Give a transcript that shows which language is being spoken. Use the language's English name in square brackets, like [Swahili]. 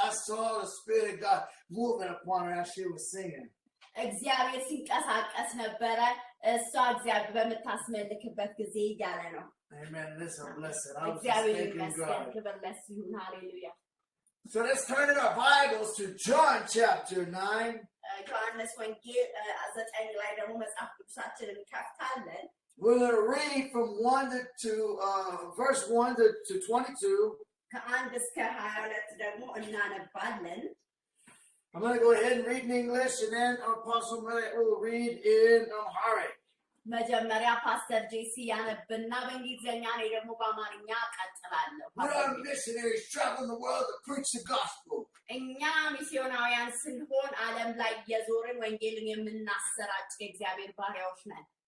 [English] I saw the Spirit of God moving upon her as she was singing. [Amharic] እግዚአብሔር ሲንቀሳቀስ ነበረ እሷ እግዚአብሔር በመታስመልክበት ጊዜ እያለ ነው [English] Amen. This is a blessing. I was just [Amharic] እግዚአብሔር [English] thanking [Amharic] ይመስገን [English] God. [Amharic] ክብር ለእሱ ይሁን ሃሌሉያ [English] So let's turn in our Bibles to John chapter 9. [Amharic] ዮሐንስ ወንጌል 9 ላይ ደግሞ መጽሐፍ ቅዱሳችንን እንከፍታለን [English] We're going to read from 1 to verse 1 to 22. [Amharic] ከ1 እስከ 22 ደግሞ እናነባለን [English] I'm going to go ahead and read in English, and then Apostle Muret will read in Amharic. [Amharic] መጀመሪያ ፓስተር ጄሲ ያነብና በእንግሊዝኛ እኔ ደግሞ በአማርኛ እቀጥላለሁ [English] We are missionaries traveling the world to preach the gospel. [Amharic] እኛ ሚስዮናውያን ስንሆን ዓለም ላይ የዞርን ወንጌልን የምናሰራጭ የእግዚአብሔር ባሪያዎች ነን